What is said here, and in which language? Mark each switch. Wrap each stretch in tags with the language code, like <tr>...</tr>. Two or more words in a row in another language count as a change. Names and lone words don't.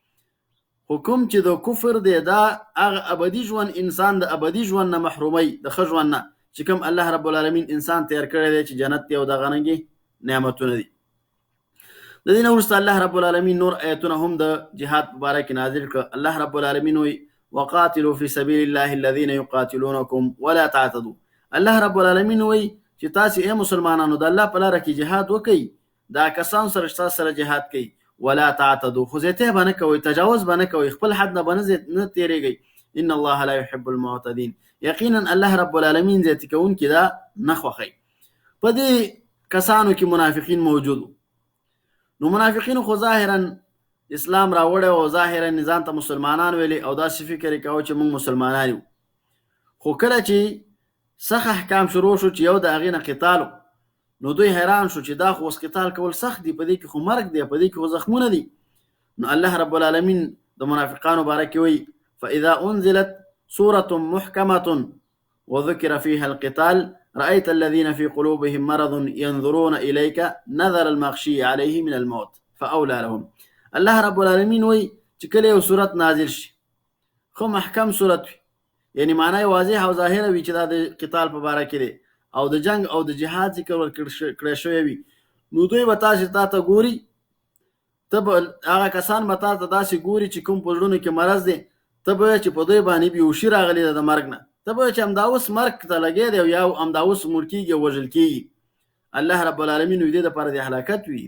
<ps>خو کوم چې د کفر دی دا هغه ابدي ژوند انسان د ابدي ژوند نه محروموي، د ښه ژوند نه چې کوم الله رب العالمین انسان تیار کړی دی چې جنت دی او دغه رنګې نعمتونه دي. د دې نه وروسته الله رب العالمین نور آیتونه هم د جهاد په باره کې نازل کړه. الله رب العالمین وی</ps> <ar>وقاتلوا في سبيل الله الذين يقاتلونكم ولا تعتدوا،</ar> <ps>الله رب العالمین وی چې تاسې ای مسلمانانو د الله په لاره کې جهاد وکئ، دا کسان سره چې تاسو سره جهاد کوي،</ps> <ar>ولا تعتدوا،</ar> <ps>خو زیاتی به نه کوئ، تجاوز به نه کوئ، خپل حد نه به نه تېرېږئ.</ps> <ar>ان الله لا يحب المعتدين،</ar> <ps>یقینا الله رب العالمین زیاتي کوونکي دا نه خوښوي. په دې کسانو کې منافقین موجود وو. نو منافقینو خو ظاهرا اسلام راوړی او ظاهرا نظام ته مسلمانان ویلي او داسې فکر یې کوه چې موږ مسلمانان یو. خو کله چې سخت احکام شروع شو چې یو د هغې نه قتال، نو دوی حیران شو چې دا خو اوس قتال کول سخت دي، په دې کې خو مرګ دی، په دې کې خو زخمونه دي. نو الله رب العالمین د منافقانو باره کې وایي</ps> <ar>فاذا انزلت سورة محكمة وذكر فيها القتال رأيت الذين في قلوبهم مرض ينظرون إليك نظر المغشي عليه من الموت فأولى لهم.</ar> <ps>الله رب العالمین وی چې کله یو صورت نازل شي خو محکم صورت وي، یعنی معنی واضح او ظاهره وي چې دا د قتال په باره کې دی او د جنگ او د جهاد ذکر کړی شوی وي، نو دوی به تاسې تا ته ګوري، هغه کسان به تا ته داسې ګوري چې کوم په زړونو کې مرض دی، ته به چې په دوی باندې بیهوشي راغلې ده د مرګ نه، ته به چې همدا اوس مرګ ته لګی دی او یا همدا اوس مړ کېږي او وژل کېږي، الله رب العالمین وي دې دپاره د هلاکت وي.</ps>